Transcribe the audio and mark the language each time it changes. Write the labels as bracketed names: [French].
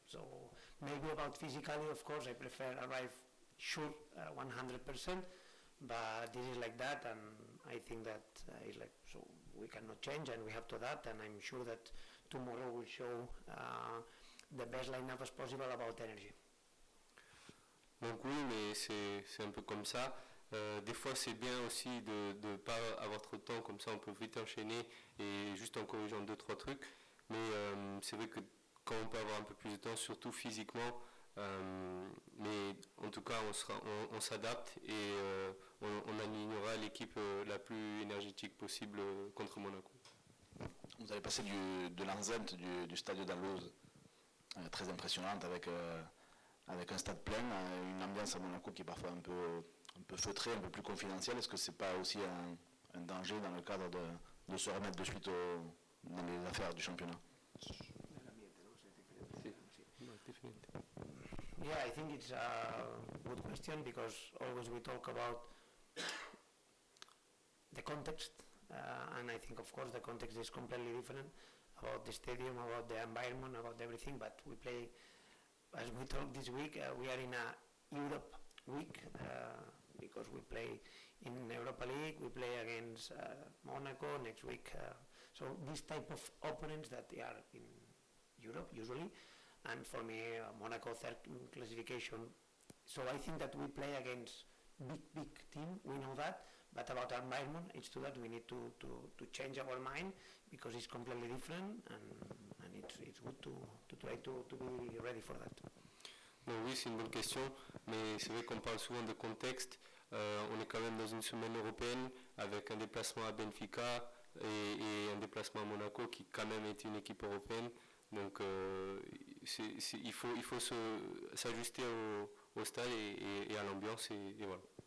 [English] So maybe about physically, of course, I prefer arrive sure 100%, but this is like that, and I think that it's like so we cannot change and we have to adapt, and I'm sure that tomorrow will show the best lineup as possible about energy. [French] Donc oui, mais c'est un peu comme ça. Des fois, c'est bien aussi de ne pas avoir trop de temps, comme ça on peut vite enchaîner et juste en corrigeant 2-3 trucs. Mais c'est vrai que quand on peut avoir un peu plus de temps, surtout physiquement, mais en tout cas on s'adapte et on alignera l'équipe la plus énergétique possible contre Monaco. Vous avez passé de l'enceinte du Stadio d'Alloz, très impressionnante avec un stade plein, une ambiance à Monaco qui est parfois un peu feutrée, un peu plus confidentielle. Est-ce que c'est pas aussi un danger dans le cadre de se remettre de suite dans les affaires du championnat? [English] Yeah, I think it's a good question because always we talk about the context, and I think of course the context is completely different about the stadium, about the environment, about everything, but we play, as we talked this week, we are in a Europe week because we play in Europa League, we play against Monaco next week, so this type of opponents that they are in Europe usually, and for me Monaco third classification, so I think that we play against big team, we know that, but about our environment, it's true that we need to change our mind because it's completely different, and it's good to try to be ready for that. [French] Donc oui, c'est une bonne question, mais c'est vrai qu'on parle souvent de contexte. On est quand même dans une semaine européenne avec un déplacement à Benfica et un déplacement à Monaco qui quand même est une équipe européenne. Donc il faut s'ajuster au stade et à l'ambiance et voilà.